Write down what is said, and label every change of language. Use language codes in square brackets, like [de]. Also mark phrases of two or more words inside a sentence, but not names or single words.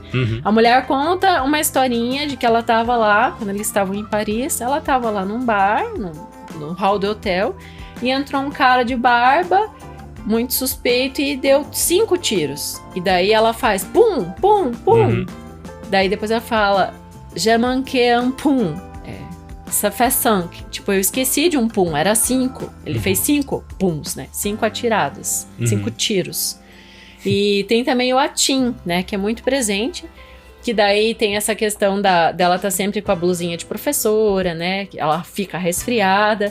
[pt] A mulher conta uma historinha de que ela tava lá, quando eles estavam em Paris, ela tava lá num bar, no hall do hotel, e entrou um cara de barba, muito suspeito, e deu 5 tiros. E daí ela faz pum, pum, pum. Daí depois ela fala, [fr] je manquais un pum. Ça fait 5. [pt] Tipo, eu esqueci de um pum, era 5. Ele fez 5 puns, né? 5 atiradas, 5 tiros. E tem também o atim, né? Que é muito presente. Que daí tem essa questão dela tá sempre com a blusinha de professora, né? Que ela fica resfriada.